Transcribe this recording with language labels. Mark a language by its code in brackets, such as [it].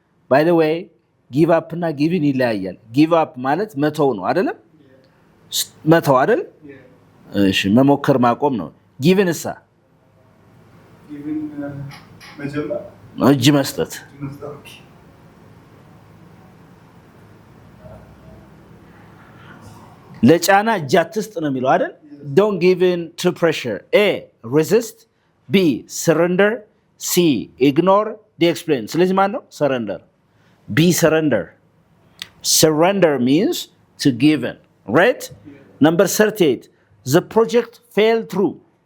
[am] By the way, give up እና give in ይለያያል give up ማለት መተው ነው አይደለም መተው አይደል እሺ መሞከር ማቆም ነው give in እሳ give in መጀመር እጅ መስጠት ለጫና እጅ አትስጥ ነው የሚለው አይደል [en] don't give in to pressure [am] A. [en] Resist. B. Surrender. C. Ignore. D. Explain. [am] ስለዚህ ማለት ነው surrender. [en] B. Surrender means to give in. Right? Number 38. The project failed through.